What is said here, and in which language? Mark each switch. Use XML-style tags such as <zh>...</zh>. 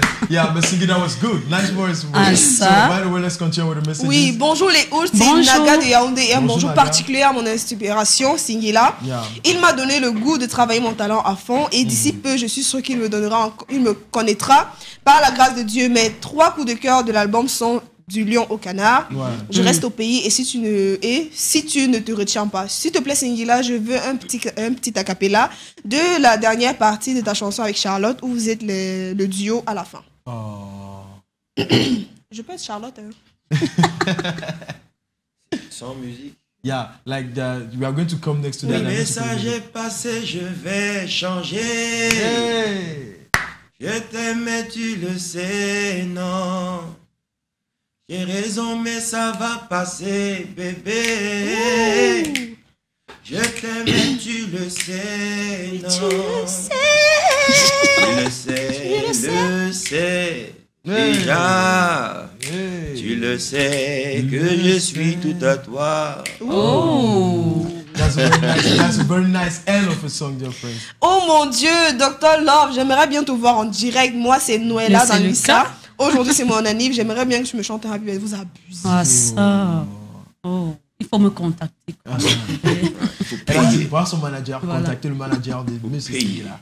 <en>Yeah, but Singi, that was good. Nice voice. So, by the way, let's continue with the messages.</en> <fr>Oui, bonjour les Ouds, c'est Naga de Yaoundé et un bonjour particulier à mon inspiration, Singila. Il m'a donné le goût de travailler mon talent à fond et d'ici peu, je suis sûr qu'il me connaîtra par la grâce de Dieu. Mes 3 coups de cœur de l'album sont du lion au canard. Ouais. Je reste au pays et si tu ne te retiens pas, s'il te plaît Singila, je veux un petit a cappella de la dernière partie de ta chanson avec Charlotte où vous êtes le duo à la fin. Oh. Je peux être Charlotte. Hein. Sans musique.</fr> <en>Yeah, like we are going to come next to that.</en> <fr>Le message est passé, je vais changer. Hey. Je t'aime, mais tu le sais, non. J'ai raison, mais ça va passer, bébé. Ouh. Je t'aime, mais tu le sais, non. Tu le sais. Déjà, tu le sais que je suis tout à toi. Oh,</fr> <en>that's a very nice end of a song, dear friends.</en> <fr>Oh mon Dieu, Dr Love, j'aimerais bien te voir en direct. Moi, c'est Noëlla dans l'Issa. Aujourd'hui, c'est mon anniv. J'aimerais bien que tu me chantes un peu. Vous abusez. Ah ça. Oh, il faut me contacter. Elle a dit, voir son manager, contacter le manager de Monsieur Singila.</fr>